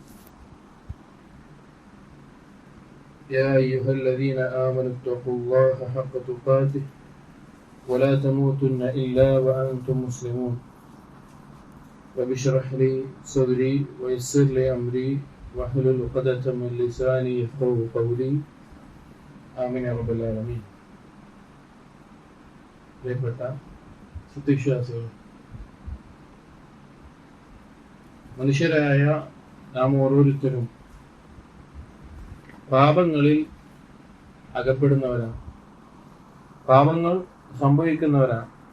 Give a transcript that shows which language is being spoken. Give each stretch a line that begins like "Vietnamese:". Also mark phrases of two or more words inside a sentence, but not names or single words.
Arabic: يا أيها الذين آمنوا اتقوا الله حق تقاته ولا تموتن إلا وأنتم مسلمون رب اشرح لي صدري ويسر لي أمري واحلل عقدة من لساني يفقهوا قولي آمين يا رب العالمين.
Malayalam: പ്രിയപ്പെട്ട സത്യവിശ്വാസികൾ, മനുഷ്യരായ നാം ഓരോരുത്തരും പാപങ്ങളിൽ അകപ്പെടുന്നവരാണ്, പാപങ്ങൾ സംഭവിക്കുന്നവരാണ്.